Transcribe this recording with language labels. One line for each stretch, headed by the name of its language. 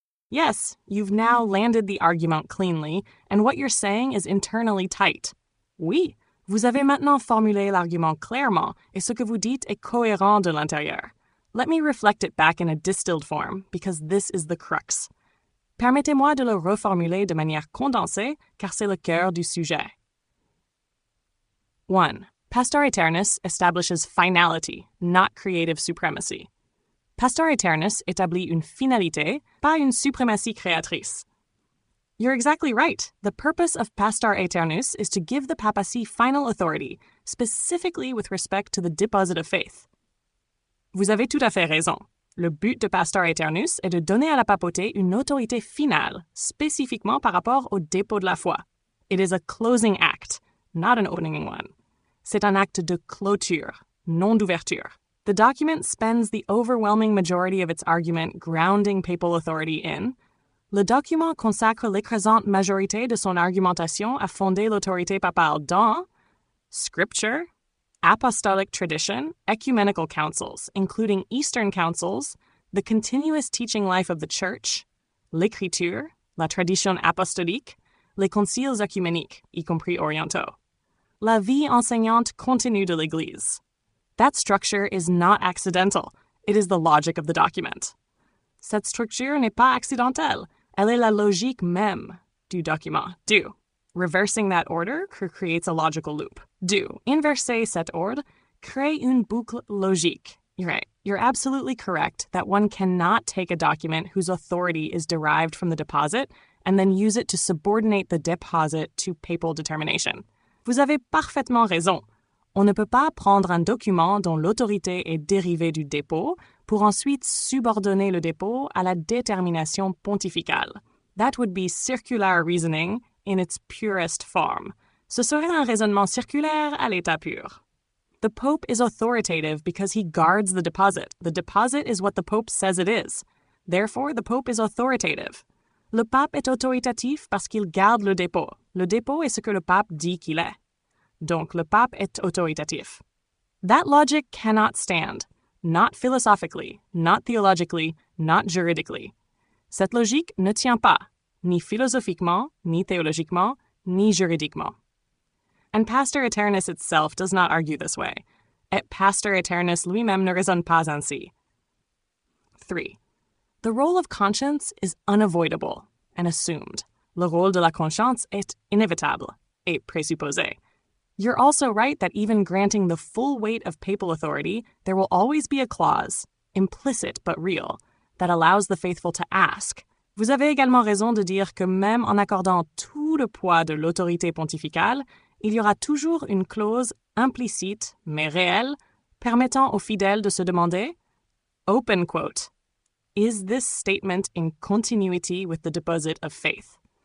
English: Yes, you've now landed the argument cleanly, and what you're saying is internally tight.
French: Oui, vous avez maintenant formulé l'argument clairement, et ce que vous dites est cohérent de l'intérieur.
English: Let me reflect it back in a distilled form, because this is the crux.
French: Permettez-moi de le reformuler de manière condensée, car c'est le cœur du sujet. 1.
English: Pastor Aeternus establishes finality, not creative supremacy.
French: Pastor Aeternus établit une finalité, pas une suprématie créatrice.
English: You're exactly right. The purpose of Pastor Aeternus is to give the papacy final authority, specifically with respect to the deposit of faith.
French: Vous avez tout à fait raison. Le but de Pastor Aeternus est de donner à la papauté une autorité finale, spécifiquement par rapport au dépôt de la foi.
English: It is a closing act, not an opening one.
French: C'est un acte de clôture, non d'ouverture.
English: The document spends the overwhelming majority of its argument grounding papal authority in
French: le document consacre l'écrasante majorité de son argumentation à fonder l'autorité papale dans
English: Scripture, apostolic tradition, ecumenical councils, including Eastern councils, the continuous teaching life of the Church,
French: l'écriture, la tradition apostolique, les conciles œcuméniques, y compris orientaux, la vie enseignante continue de l'Église.
English: That structure is not accidental. It is the logic of the document.
French: Cette structure n'est pas accidentelle. Elle est la logique même du document. Do.
English: Reversing that order creates a logical loop. Do.
French: Inverser cet ordre crée une boucle logique.
English: You're right. You're absolutely correct that one cannot take a document whose authority is derived from the deposit and then use it to subordinate the deposit to papal determination.
French: Vous avez parfaitement raison. On ne peut pas prendre un document dont l'autorité est dérivée du dépôt pour ensuite subordonner le dépôt à la détermination pontificale.
English: That would be circular reasoning in its purest form.
French: Ce serait un raisonnement circulaire à l'état pur.
English: The Pope is authoritative because he guards the deposit. The deposit is what the Pope says it is. Therefore, the Pope is authoritative.
French: Le pape est autoritatif parce qu'il garde le dépôt. Le dépôt est ce que le pape dit qu'il est. Donc, le pape est autoritatif.
English: That logic cannot stand, not philosophically, not theologically, not juridically.
French: Cette logique ne tient pas, ni philosophiquement, ni théologiquement, ni juridiquement.
English: And Pastor Aeternus itself does not argue this way.
French: Et Pastor Aeternus lui-même ne raisonne pas ainsi.
English: 3. The role of conscience is unavoidable and assumed.
French: Le rôle de la conscience est inévitable et présupposé.
English: You're also right that even granting the full weight of papal authority, there will always be a clause, implicit but real, that allows the faithful to ask.
French: Vous avez également raison de dire que même en accordant tout le poids de l'autorité pontificale, il y aura toujours une clause implicite, mais réelle, permettant aux fidèles de se demander,
English: open quote, is this statement in continuity with the deposit of faith?